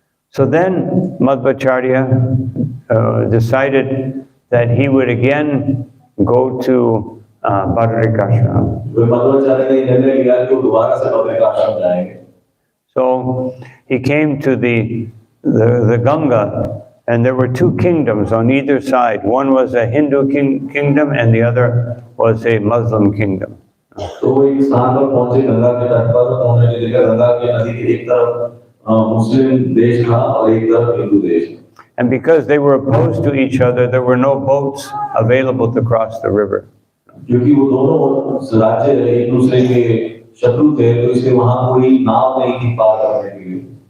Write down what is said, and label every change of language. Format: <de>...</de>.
<en>So then Madhvacarya decided that he would again go to Bhadarikashram.</en> <hi>तो मध्वाचार्य ने निर्णय लिया कि वो दोबारा से बद्रिकाश्रम जाएंगे।</hi> <en>So he came to the Ganga, and there were 2 kingdoms on either side. One was a Hindu kingdom, and the other was a Muslim kingdom.</en> <hi>तो तो वो एक स्थान पर पहुंचे गंगा के तट पर, उन्होंने देखा गंगा के नदी के एक तरफ मुस्लिम देश था और एक तरफ हिंदू देश।</hi> <en>And because they were opposed to each other, there were no boats available to cross the river.</en> <hi>क्योंकि वो दोनों राज्य एक दूसरे के शत्रु थे, तो इसलिए वहां कोई नाव नहीं थी पार करने के लिए।</hi>